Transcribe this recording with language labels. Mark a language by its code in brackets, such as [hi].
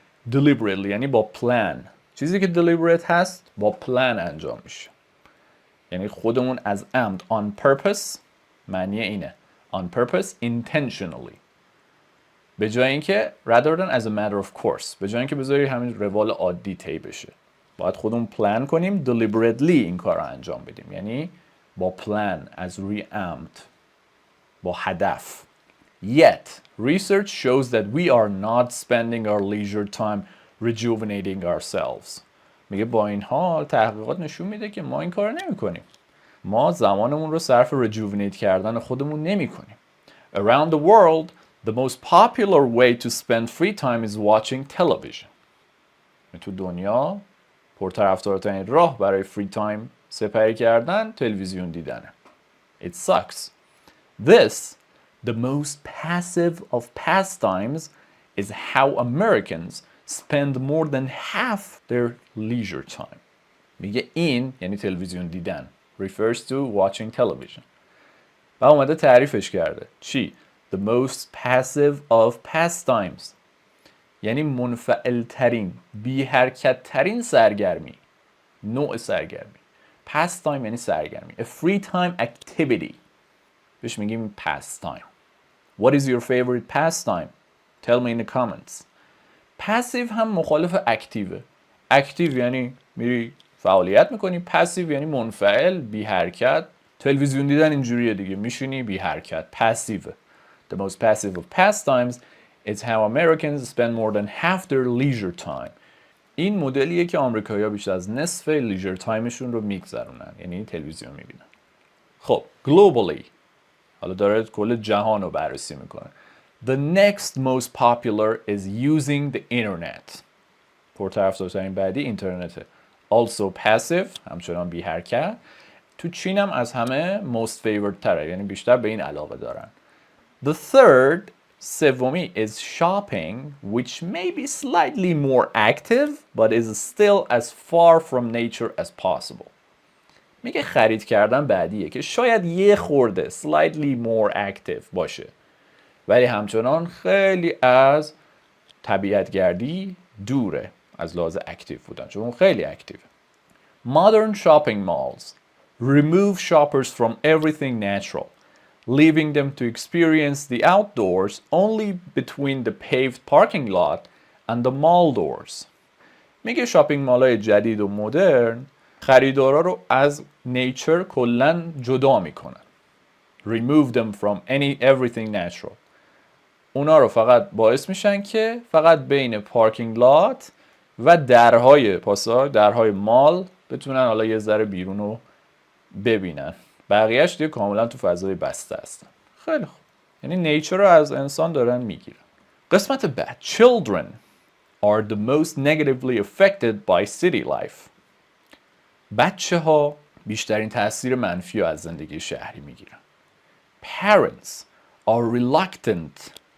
[fa] deliberately یعنی با پلان. چیزی که deliberate هست با پلان انجام میشه، یعنی خودمون از عمد on purpose، معنی اینه [en] on purpose intentionally، [fa] به جای اینکه [en] rather than as a matter of course، [fa] به جای اینکه بذاری همین روال عادی طی بشه، باید خودمون پلان کنیم deliberately این کار رو انجام بدیم، یعنی با پلان، از روی عمد، با هدف. [en] Yet research shows that we are not spending our leisure time rejuvenating ourselves. [fa] میگه با این حال تحقیقات نشون میده که ما این کار نمی کنیم. ما زمانمون رو صرف rejuvenate کردن خودمون نمی کنیم. [en] Around the world, the most popular way to spend free time is watching television. [fa] تو دنیا پرطرفدارترین راه برای free time سپری کردن تلویزیون دیدنه. [en] It sucks. This, the most passive of pastimes, is how Americans spend more than half their leisure time. [fa] میگه این یعنی تلویزیون دیدن. [en] Refers to watching television. [fa] و اومده تعریفش کرده. چی؟ [en] The most passive of pastimes. [fa] یعنی منفعل ترین، بی حرکت ترین سرگرمی. نوع سرگرمی. Pastime یعنی سرگرمی. [en] A free time activity. [fa] بهش میگیم pastime. [en] What is your favorite pastime? Tell me in the comments. [fa] Passive هم مخالف اکتیوه. اکتیو یعنی میری فعالیت میکنی، پسیو یعنی منفعل، بی حرکت. تلویزیون دیدن اینجوریه دیگه، میشینی بی حرکت، پسیوه. [en] The most passive of pastimes is how Americans spend more than half their leisure time. [fa] این مدلیه که آمریکایی‌ها بیشتر از نصف لیژر تایمشون رو میگذرونن، یعنی تلویزیون میبینن. خب globally، حالا داره کل جهان رو بررسی میکنه. [en] The next most popular is using the internet. [fa] پرطرفدارترین بعدی اینترنته. [en] Also passive، [fa] همچنان بی حرکت. تو چین هم از همه [en] most favored [fa] تره، یعنی بیشتر به این علاقه دارن. [en] The third، سومی is shopping, which may be slightly more active but is still as far from nature as possible. [fa] میگه خرید کردن بعدیه که شاید یه خورده [en] slightly more active [fa] باشه ولی همچنان خیلی از طبیعتگردی دوره از لحاظ اکتیو بودن، چون خیلی اکتیوه. [en] Modern shopping malls remove shoppers from everything natural, leaving them to experience the outdoors only between the paved parking lot and the mall doors. [fa] میگه شاپینگ مالای جدید و مدرن خریدارا رو از نیچر کلاً جدا میکنن. [en] Remove them from everything natural. [fa] اونا رو فقط باعث میشن که فقط بین پارکینگ لات و درهای مال بتونن حالا یه ذره بیرون رو ببینن، بقیهش دیگه کاملا تو فضای بسته هستن. خیلی خوب، یعنی نیچر رو از انسان دارن میگیرن. قسمت بعد. [en] Children are the most negatively affected by city life. [fa] بچه ها بیشترین تاثیر منفی رو از زندگی شهری میگیرن. [en] Parents are reluctant